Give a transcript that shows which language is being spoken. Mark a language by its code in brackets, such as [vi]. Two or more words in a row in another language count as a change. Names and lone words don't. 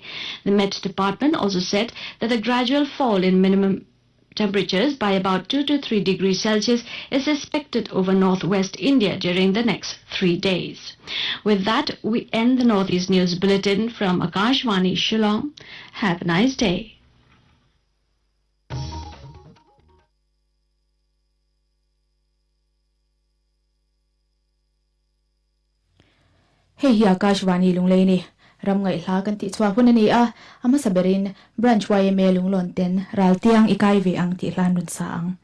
[en] The Met Department also said that a gradual fall in minimum temperatures by about 2 to 3 degrees Celsius is expected over northwest India during the next 3 days. With that, we end the Northeast News Bulletin from AKASHVANI Shillong. Have a nice day. [lus] Hey, AKASHVANI Lunglei ni. Ram ngai hla kan ti chwa hun ani a ama saberin branch YMA lunglon ten raltiang ikai ve ang ti hlan run sa ang.